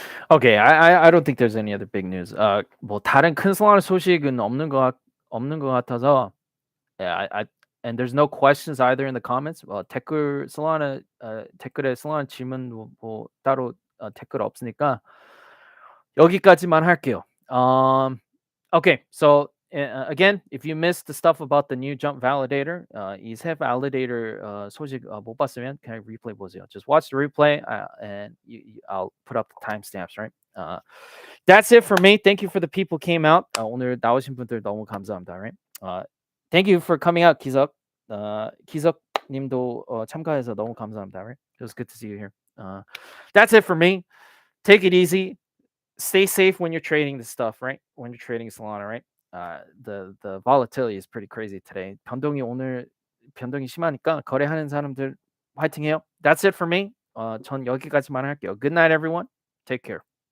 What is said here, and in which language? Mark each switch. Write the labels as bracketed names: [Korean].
[English] Okay, I don't think there's any other big news. [Korean] 뭐 다른 큰 솔라나 소식은 없는 것 같아서. [English] Yeah, and there's no questions either in the comments. [Korean] 댓글 솔라나 댓글에 솔라나 질문 뭐 따로 댓글 없으니까 여기까지만 할게요. [English] Okay, so again, if you missed the stuff about the new jump validator, [Korean] 이 새 validator 소식 못 봤으면 그냥 replay 보세요. [English] Just watch the replay, and I'll put up the timestamps, right? That's it for me. Thank you for the people who came out. [Korean] 오늘 나오신 분들 너무 감사합니다, right? [English] Thank you for coming out, 기석. [Korean] 기석님도 참가해서 너무 감사합니다, right? [English] It was good to see you here. That's it for me. Take it easy. Stay safe when you're trading this stuff, right? When you're trading Solana, right? The volatility is pretty crazy today. [Korean] 변동이 심하니까 거래하는 사람들 화이팅해요. [English] That's it for me. [Korean] 전 여기까지만 할게요. [English] Good night, everyone. Take care.